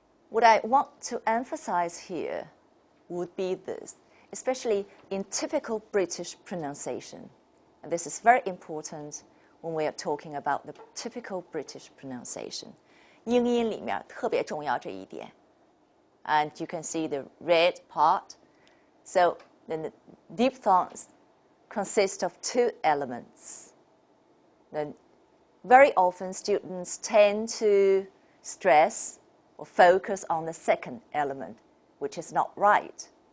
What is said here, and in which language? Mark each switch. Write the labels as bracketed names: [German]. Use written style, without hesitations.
[English] What I want to emphasize here would be this, especially in typical British pronunciation. And this is very important when we are talking about the typical British pronunciation. [Chinese] 英音里面特别重要这一点。 [English] And you can see the red part. So then the diphthongs consist of two elements. Then very often students tend to stress or focus on the second element, which is not right.